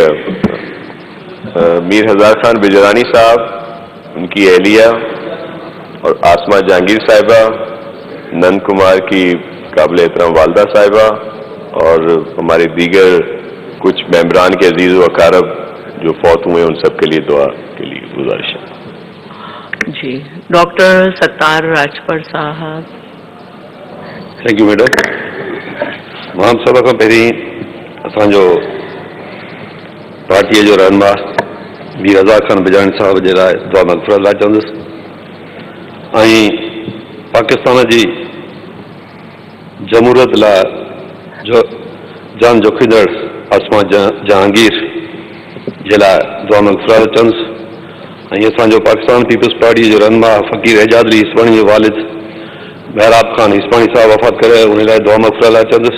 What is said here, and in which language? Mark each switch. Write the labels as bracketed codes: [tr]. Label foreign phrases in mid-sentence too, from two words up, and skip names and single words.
[ur] میر ہزار خان بجرانی صاحب، ان کی اہلیہ اور آسمہ جہانگیر صاحبہ، نند کمار کی قابل احترام والدہ صاحبہ، اور ہمارے دیگر کچھ ممبران کے عزیز و اقارب جو فوت ہوئے، ان سب کے لیے دعا کے لیے گزارش ہے. جی ڈاکٹر ستار راجپر صاحب. [en] Thank you madam. [ur] تمام سب [sd] खां पहिरीं असांजो पार्टीअ जो रहनुमा मीर हज़ार खान बिजाणी साहब जे लाइ दुआ मग़फ़िरत लाइ चवंदुसि, ऐं पाकिस्तान जी जमहूरियत लाइ जान जोखींदड़ आसमा जहांगीर जे लाइ दुआ मग़फ़िरत चवंदुसि, ऐं असांजो पाकिस्तान पीपल्स पार्टी जो रहनुमा फ़क़ीर एजाज अली हिस्वाणी जो वालिद महराब खान हिस्वाणी साहब वफ़ात करे, उन लाइ दुआ मग़फ़िरत लाइ चवंदुसि.